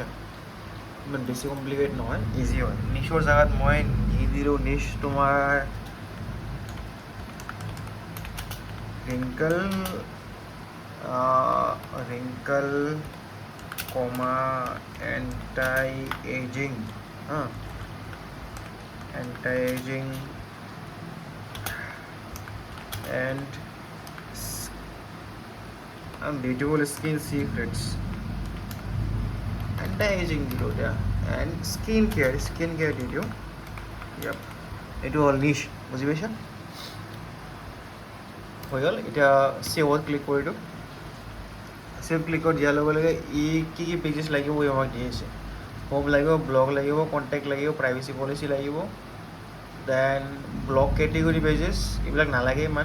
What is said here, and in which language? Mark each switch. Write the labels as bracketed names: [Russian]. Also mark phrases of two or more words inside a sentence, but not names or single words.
[Assamese] ইমান বেছি কমপ্লিকেট নহয়, ইজি হয়। নিচৰ জেগাত মই দি দিলোঁ নিচ তোমাৰ [English] wrinkle comma anti aging and beautiful skin secrets, anti-aging [Assamese] দিলোঁ এতিয়া, [English] and skin care [Assamese] দি দিওঁ। এইটো হ'ল নিচ, বুজি পাইছা? হৈ গ'ল। এতিয়া [English] save click [Assamese] কৰি দিওঁ। [English] save click [Assamese] কৰি দিয়াৰ লগে লগে ই কি পেজেছ লাগিব ই আমাক দি আছে। হোম লাগিব, ব্লগ লাগিব, কণ্টেক্ট লাগিব, [English] privacy policy [Assamese] লাগিব, [English] then blog category pages [Assamese] এইবিলাক নালাগে ইমান।